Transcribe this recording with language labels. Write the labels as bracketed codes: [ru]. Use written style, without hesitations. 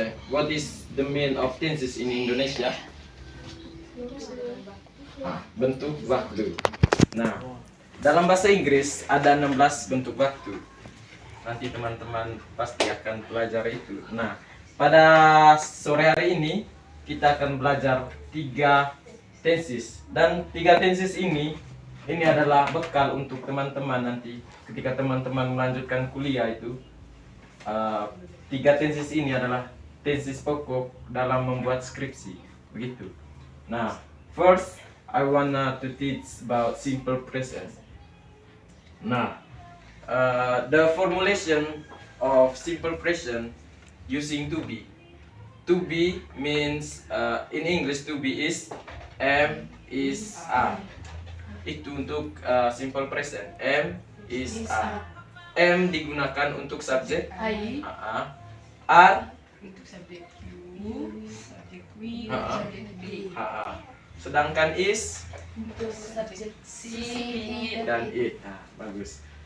[en] What is the mean of tenses in Indonesia? [id] Bentuk waktu. Nah, dalam bahasa Inggris ada 16 bentuk waktu. Nanti teman-teman pasti akan pelajari itu. Nah, pada sore hari ini kita akan belajar 3 tenses, dan 3 tenses ini adalah bekal untuk teman-teman nanti ketika teman-teman melanjutkan kuliah itu. 3 tenses ini adalah tenses pokok dalam membuat skripsi, begitu. [en] Nah, first I wanna to teach about simple present. Nah, the formulation of simple present using to be. To be means in English to be is am, is, are. [id] Itu untuk simple present. Am, is, are. Am digunakan untuk subjek [en] I are [id] untuk subjek you, subjek we, subjek be. Sedangkan is Untuk subjek she dan it. Nah, bagus.